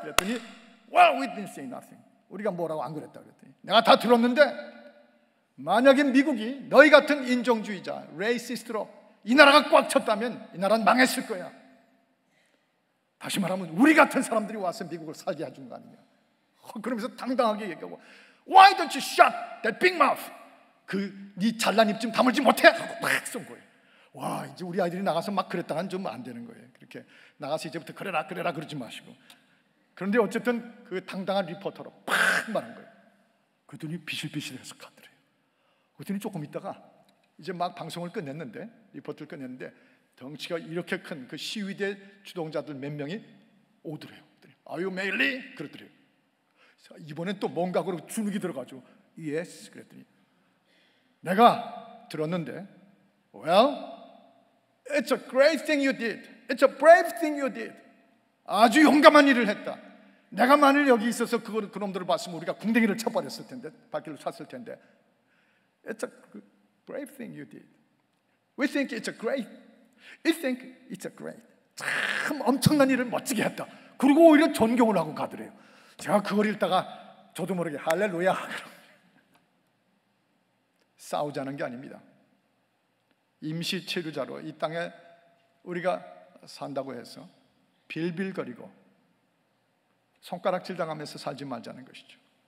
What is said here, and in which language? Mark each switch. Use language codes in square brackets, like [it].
[ko] 그랬더니 [en] Well, we didn't say nothing. [ko] 우리가 뭐라고 안 그랬다 그랬더니 내가 다 들었는데 만약에 미국이 너희 같은 인종주의자, 레이시스트로 이 나라가 꽉 찼다면 이 나라는 망했을 거야. 다시 말하면 우리 같은 사람들이 와서 미국을 살게 해준 거 아니냐. 그러면서 당당하게 얘기하고 [en] Why don't you shut that big mouth? [ko] 네 잘난 입 좀 다물지 못해? 하고 팍 쏜 거예요. 와, 이제 우리 아이들이 나가서 막 그랬다가는 좀 안 되는 거예요. 그렇게 나가서 이제부터 그래라 그러지 마시고. 그런데 어쨌든 그 당당한 리포터로 팍 말한 거예요. 그랬더니 비실비실해서 가더래요. 그랬더니 조금 있다가 이제 막 방송을 끝냈는데, 리포트를 끝냈는데 덩치가 이렇게 큰 그 시위대 주동자들 몇 명이 오더래요. [en] Are you Meili? [ko] 그러더래요. 이번엔 또 뭔가 그러고 주눅이 들어가지고 [en] Yes [ko] 그랬더니 내가 들었는데 [en] Well, it's a great thing you did. It's a brave thing you did. [ko] 아주 용감한 일을 했다. 내가 만일 여기 있어서 그놈들을 봤으면 우리가 궁뎅이를 쳐버렸을 텐데, 발길을 찼을 텐데. [en] It's a brave thing you did. We think it's a great. We think it's a great. [ko] 참 엄청난 일을 멋지게 했다. 그리고 오히려 존경을 하고 가더래요. 제가 그걸 읽다가 저도 모르게 할렐루야. 싸우자는 게 아닙니다. 임시 체류자로 이 땅에 우리가 산다고 해서 빌빌거리고 손가락질 당하면서 살지 말자는 것이죠.